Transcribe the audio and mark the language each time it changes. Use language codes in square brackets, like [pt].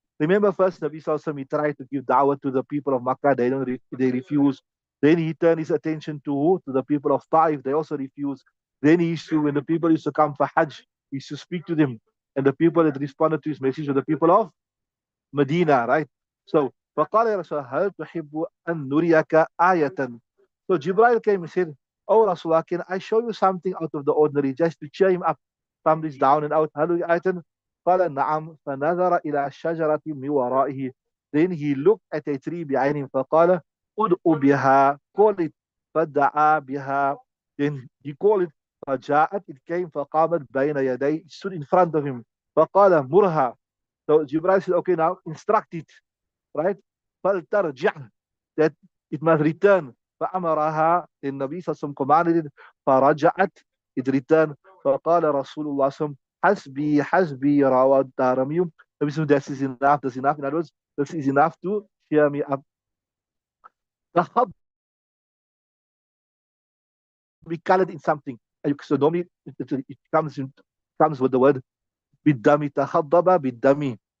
[en] Remember first Nabi sallallahu alaihi wasallam he tried to give da'wah to the people of Makkah, they refused. Then he turned his attention to the people of Taif, they also refused. Then he used to, when the people used to come for Hajj, he used to speak to them, and the people that responded to his message were the people of Medina, right? [ar] So, فقال يا رسول الله هل تحب أن نريك آية? [en] So Jibril came and said, Oh Rasulullah, can I show you something out of the ordinary just to cheer him up from this down and out? [ar] هل آية? قال نعم. فنظر إلى الشجرة من ورائه. [en] Then he looked at a tree behind him [ar] فقال ادعو بها, [en] call it. [ar] فدعا بها. [en] Then he called it. [ar] فجاءت, [en] it came. [ar] فقامت بين يديه, [en] it stood in front of him. [ar] فقال مرها. [en] So Jibril said, okay, now instruct it, right? [ar] فَلْتَرْجِعْ, [en] that it must return. [ar] فأمرها, [en] the Nabi Sallallahu commanded it. [ar] فرجعت, [en] it returned. [ar] فقال رسول الله صلى الله عليه وسلم حسبي حسبي رواه الدارمي. [en] Nabi said, this is enough, this is enough. In other words, this is enough to cheer me up. The be colored in something. So normally it comes with the word بالدم, [ar] تخضب بالدم.